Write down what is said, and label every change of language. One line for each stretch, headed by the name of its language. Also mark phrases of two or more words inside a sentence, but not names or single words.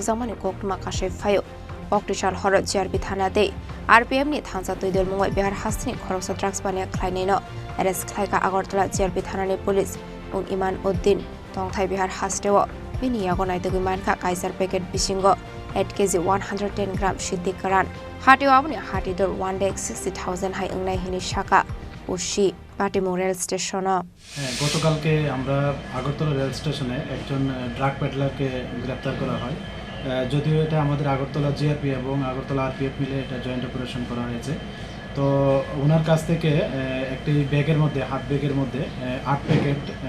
Kok Borok: jamani koktuma kashe fayo Okdishal horot GRP thana de RPF ni thangsa tuidol mungoi Bihar hastini khoroksa drugs bania khlainai no arrest khlaika Agartala GRP thana ni police ung Iman Uddin tongthai Bihar hasteo bini yagonai tugui manka kaisar packet bisingo 8 kg 110 gram shiddi karan hatio abuni hatidor 1,60,000 hai ungnai hini shaka ushi পাটিমো
English: rail station
Bangla: গতকালকে আমরা আগরতলা রেল স্টেশনে একজন ড্রাগ পেডলারকে গ্রেপ্তার করা হয় যদিও এটা আমাদের আগরতলা জিআরপি এবং আগরতলা আরপিএফ মিলে এটা
English: joint operation
Bangla: করা হয়েছে তো ওনার কাছ থেকে একটি ব্যাগের মধ্যে হাত ব্যাগের মধ্যে 8 প্যাকেট